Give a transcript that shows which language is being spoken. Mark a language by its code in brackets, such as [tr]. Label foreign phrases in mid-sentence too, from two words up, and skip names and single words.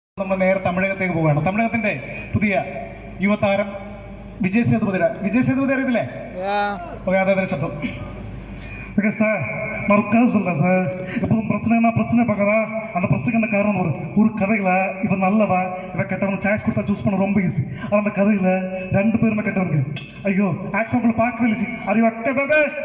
[ml] നമ്മൾ നേരെ തമിഴകത്തേക്ക് പോവുകയാണ്. തമിഴകത്തിന്റെ പുതിയ യുവതാരം വിജയ് സേതുപതി അറിയത്തില്ലേ? [ta] ஓகே, அதான் சத்தம். ஓகே சார், நான் ஒரு கதை சொல்கிறேன் சார். எப்போதும் பிரச்சனை பார்க்கறா. அந்த பிரச்சனைக்கான காரணம் ஒரு கதையில் இவன் நல்லவன் இவன் கெட்டவன் சாய்ஸ் கொடுத்தா சூஸ் பண்ண ரொம்ப ஈஸி. ஆனால் அந்த கதையில் ரெண்டு பேருமே கெட்டவனுக்கு. ஐயோ ஆக்ஷன் பார்க்கவே இல்லை. அறிவா கேட்டே